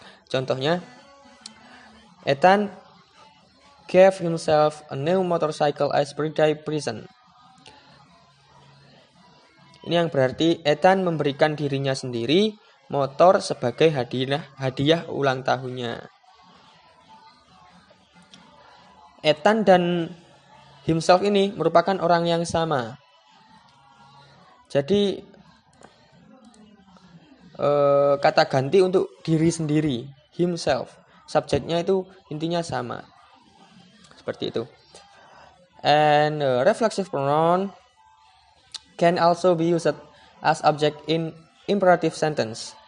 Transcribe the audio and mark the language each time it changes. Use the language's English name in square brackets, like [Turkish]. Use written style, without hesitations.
[Indonesian] Contohnya, [English] Ethan gave himself a new motorcycle as birthday present. [Indonesian] Ini yang berarti Ethan memberikan dirinya sendiri motor sebagai hadiah ulang tahunnya. Ethan dan himself ini merupakan orang yang sama. Jadi kata ganti untuk diri sendiri, himself. Subjeknya itu intinya sama. Seperti itu. [English] And reflexive pronoun can also be used as object in imperative sentence.